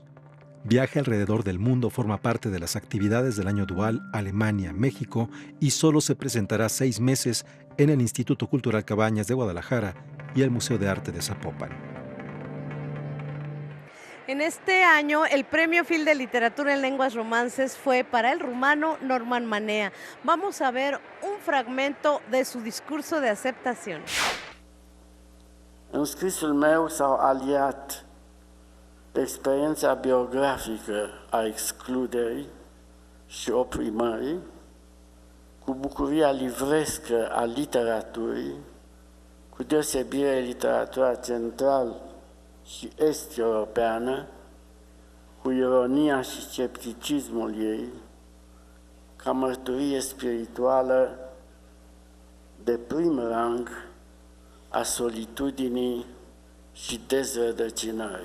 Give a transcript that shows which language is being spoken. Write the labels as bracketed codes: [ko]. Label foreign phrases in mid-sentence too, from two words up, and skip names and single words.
[es] Viaje alrededor del mundo forma parte de las actividades del año dual Alemania-México y solo se presentará 6 meses en el Instituto Cultural Cabañas de Guadalajara y el Museo de Arte de Zapopan. En este año, el Premio Phil de Literatura en Lenguas Romances fue para el rumano Norman Manea. Vamos a ver un fragmento de su discurso de aceptación. [ro] În scrisul meu s-au aliat experiența biografică a excluderii și oprimării cu bucuria livrescă a literaturii, cu deosebire literatura central și est-europeană, cu ironia și scepticismul ei, ca mărturie spirituală de prim rang a solitudinii și dezrădăcinării.